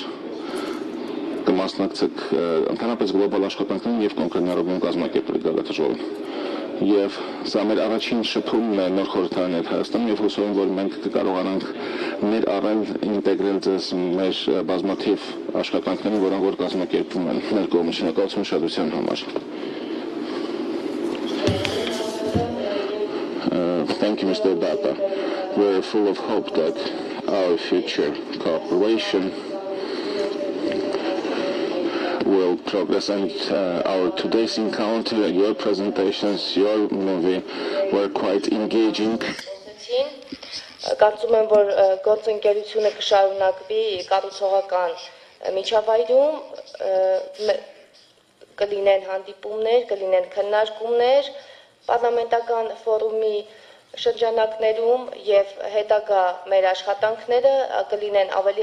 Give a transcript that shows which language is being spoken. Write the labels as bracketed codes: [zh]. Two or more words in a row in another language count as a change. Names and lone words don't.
[hy] կմասնակցեք ընդհանրապես գլոբալ աշխատանքներին եւ կոնկրետ նորոգում կազմակերպելու գագաթաժողովին։ Եվ սա մեր առաջին շփումն է նոր խորհրդարանի հետ Հայաստանում եւ հուսով եմ, որ մենք կկարողանանք ներառել, ինտեգրել ձեզ մեր բազմաթիվ աշխատանքներին, որոնք որ կազմակերպվում են մեր կողմից։ Շնորհակալություն ուշադրության համար։ [en] Thank you, Mr. Data. We're full of hope that our future cooperation will progress, and our today's encounter, your presentations, your movie were quite engaging. [hy] Կարծում եմ, որ գործընկերությունը կշարունակվի կառուցողական միջավայրում, կլինեն հանդիպումներ, կլինեն քննարկումներ, պարլամենտական ֆորումի շրջանակներում եւ հետագա մեր աշխատանքները կլինեն ավելի